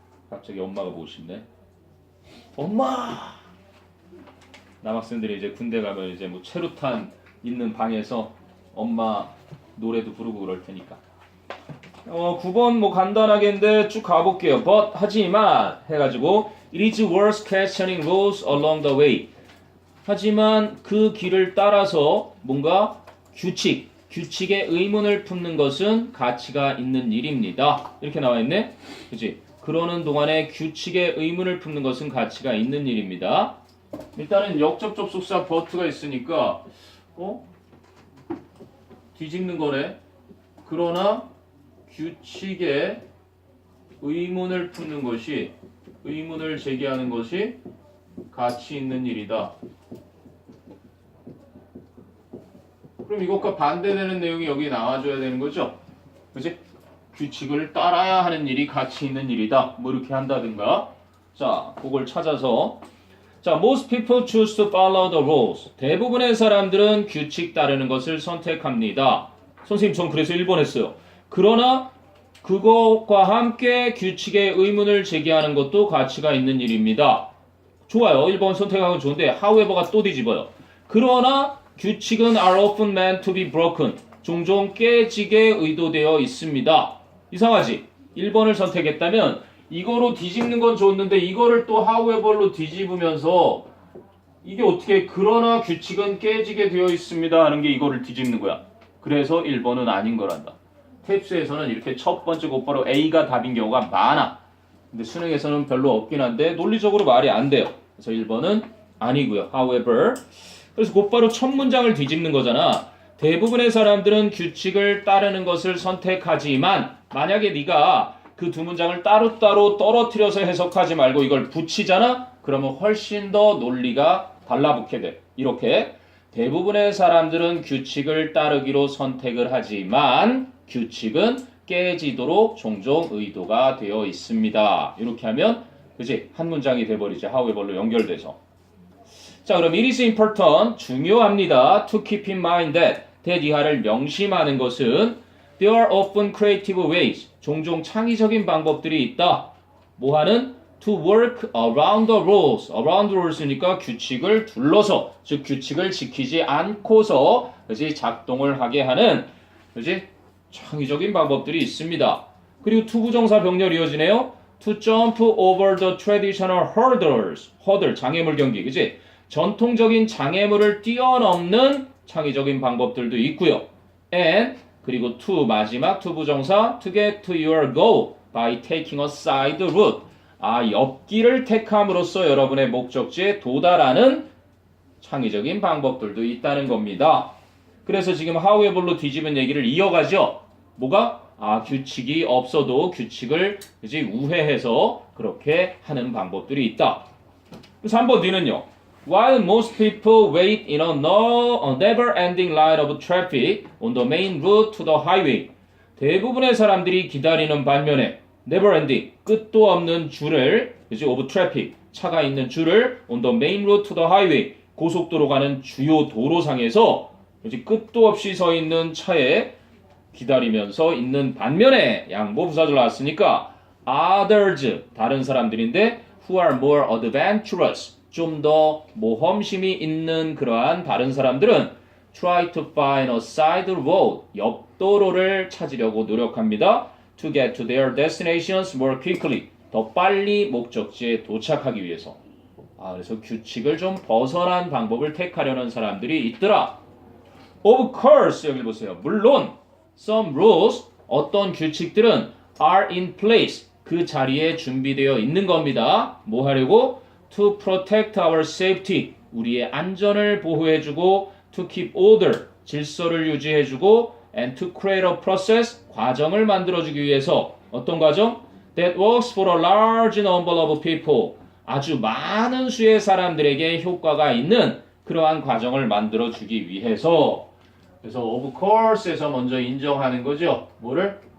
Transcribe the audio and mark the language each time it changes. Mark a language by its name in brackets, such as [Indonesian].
[Korean] 갑자기 엄마가 보고 싶네. 엄마! 남학생들이 이제 군대 가면 이제 최루탄 있는 방에서 엄마 노래도 부르고 그럴 테니까. 9번 간단하게인데 쭉 가볼게요. [English] But, [Korean] 하지만 해가지고 [English] It is worth questioning rules along the way. [Korean] 하지만 그 길을 따라서 뭔가 규칙에 의문을 품는 것은 가치가 있는 일입니다. 이렇게 나와 있네. 그치? 그러는 동안에 규칙에 의문을 품는 것은 가치가 있는 일입니다. 일단은 역접 접속사 but가 있으니까 뒤집는 거네. 그러나 규칙에 의문을 품는 것이, 의문을 제기하는 것이 가치 있는 일이다. 그럼 이것과 반대되는 내용이 여기 나와줘야 되는 거죠. 그치? 규칙을 따라야 하는 일이 가치 있는 일이다. 이렇게 한다든가. 자, 그걸 찾아서. 자, [English] most people choose to follow the rules. [Korean] 대부분의 사람들은 규칙 따르는 것을 선택합니다. 선생님, 전 그래서 1번 했어요. 그러나 그것과 함께 규칙의 의문을 제기하는 것도 가치가 있는 일입니다. 좋아요. 1번 선택하고 좋은데 however가 또 뒤집어요. 그러나 규칙은 [English] are often meant to be broken. [Korean] 종종 깨지게 의도되어 있습니다. 이상하지? 1번을 선택했다면 이거로 뒤집는 건 좋았는데 이거를 또 however로 뒤집으면서 이게 어떻게 그러나 규칙은 깨지게 되어 있습니다 하는 게 이거를 뒤집는 거야. 그래서 1번은 아닌 거란다. 탭스에서는 이렇게 첫 번째 곧바로 A가 답인 경우가 많아. 근데 수능에서는 별로 없긴 한데 논리적으로 말이 안 돼요. 그래서 1번은 아니고요. however. 그래서 곧바로 첫 문장을 뒤집는 거잖아. 대부분의 사람들은 규칙을 따르는 것을 선택하지만 만약에 네가 그 두 문장을 따로따로 떨어뜨려서 해석하지 말고 이걸 붙이잖아? 그러면 훨씬 더 논리가 달라붙게 돼. 이렇게 대부분의 사람들은 규칙을 따르기로 선택을 하지만 규칙은 깨지도록 종종 의도가 되어 있습니다. 이렇게 하면 그치? 한 문장이 돼버리지. however로 연결돼서. 자, 그럼 [English] it is important, [Korean] 중요합니다. [English] to keep in mind that [Korean] 이하를 명심하는 것은 [English] there are often creative ways, [Korean] 종종 창의적인 방법들이 있다. 뭐 하는? [English] to work around the rules. around the rules [Korean] 니까 규칙을 둘러서, 즉 규칙을 지키지 않고서 그지 작동을 하게 하는 그지 창의적인 방법들이 있습니다. 그리고 to 부정사 병렬 이어지네요. [English] to jump over the traditional hurdles. [Korean] hurdle 장애물 경기, 그지? 전통적인 장애물을 뛰어넘는 창의적인 방법들도 있고요. [English] and [Korean] 그리고 [English] to [Korean] 마지막 [English] to 부정사 to get to your goal by taking a side route. [Korean] 옆길을 택함으로써 여러분의 목적지에 도달하는 창의적인 방법들도 있다는 겁니다. 그래서 지금 however로 뒤집은 얘기를 이어가죠. 뭐가? 규칙이 없어도 규칙을 그지 우회해서 그렇게 하는 방법들이 있다. 그래서 한번 뒤는요. [English] While most people wait in a never-ending line of traffic on the main route to the highway. [Korean] 대부분의 사람들이 기다리는 반면에 never-ending, 끝도 없는 줄을, 그지, of traffic, 차가 있는 줄을 [English] on the main route to the highway, [Korean] 고속도로 가는 주요 도로상에서 그지, 끝도 없이 서 있는 차에 기다리면서 있는 반면에 양보 부사절 나왔으니까 others, 다른 사람들인데 [English] who are more adventurous, [Korean] 좀 더 모험심이 있는 그러한 다른 사람들은 [English] try to find a side road, [Korean] 옆도로를 찾으려고 노력합니다. [English] to get to their destinations more quickly, [Korean] 더 빨리 목적지에 도착하기 위해서. 그래서 규칙을 좀 벗어난 방법을 택하려는 사람들이 있더라. [English] Of course, [Korean] 여기 보세요. 물론 [English] some rules, [Korean] 어떤 규칙들은 [English] are in place, [Korean] 그 자리에 준비되어 있는 겁니다. 뭐 하려고? [English] To protect our safety, [Korean] 우리의 안전을 보호해주고 [English] to keep order, [Korean] 질서를 유지해주고 [English] and to create a process, [Korean] 과정을 만들어주기 위해서 어떤 과정? [English] That works for a large number of people, [Korean] 아주 많은 수의 사람들에게 효과가 있는 그러한 과정을 만들어주기 위해서. 그래서 of course에서 먼저 인정하는 거죠. 뭐를?